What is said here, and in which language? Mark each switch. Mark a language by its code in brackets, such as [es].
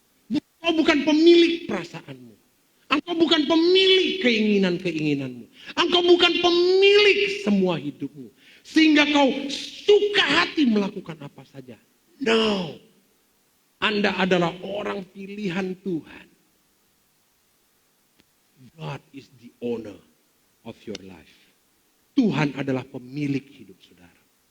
[id] Engkau bukan pemilik perasaanmu. Engkau bukan pemilik keinginan-keinginanmu. Engkau bukan pemilik semua hidupmu. Sehingga kau suka hati melakukan apa saja. No. Anda adalah orang pilihan Tuhan. [en] God is the owner of your life. [id] Tuhan adalah pemilik hidup saudara.